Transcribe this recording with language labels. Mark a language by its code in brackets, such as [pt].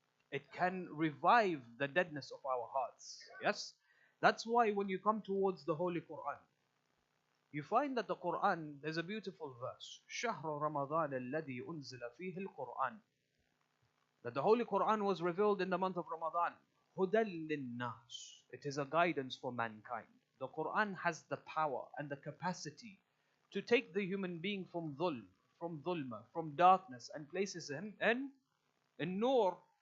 [en] It can revive the deadness of our hearts. Yes? That's why when you come towards the Holy Quran, you find that the Quran, there's a beautiful verse. [ar] شهر رمضان الذي أنزل فيه القرآن. [en] That the Holy Quran was revealed in the month of Ramadan. [ar] هدى للناس. [en] It is a guidance for mankind. The Quran has the power and the capacity to take the human being from dhulma, from darkness, and places him in nur.